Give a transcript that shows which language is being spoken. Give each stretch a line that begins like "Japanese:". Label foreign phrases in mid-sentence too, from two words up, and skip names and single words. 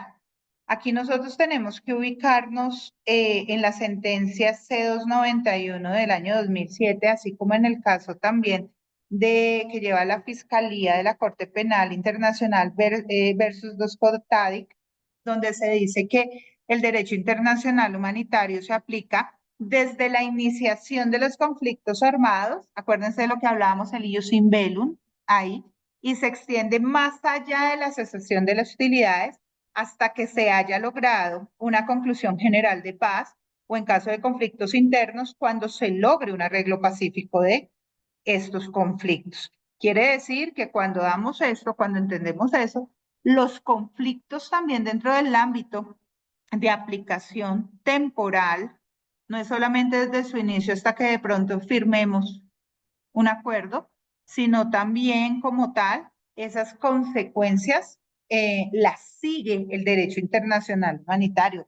Spanish: Aquí nosotros tenemos que ubicarnos en la sentencia C291 del año 2007, así como en el caso también que lleva la Fiscalía de la Corte Penal Internacional versus Dos-Tadic, donde se dice que el derecho internacional humanitario se aplica desde la iniciación de los conflictos armados, acuérdense de lo que hablábamos, el
Latin: ius in bellum,
Spanish: ahí, y se extiende más allá de la cesación de las hostilidades hasta que se haya logrado una conclusión general de paz, o en caso de conflictos internos, cuando se logre un arreglo pacífico de estos conflictos. Quiere decir que cuando damos esto, cuando entendemos eso, los conflictos también dentro del ámbito de aplicación temporal, no es solamente desde su inicio hasta que de pronto firmemos un acuerdo, sino también como tal, esas consecuencias las sigue el derecho internacional humanitario.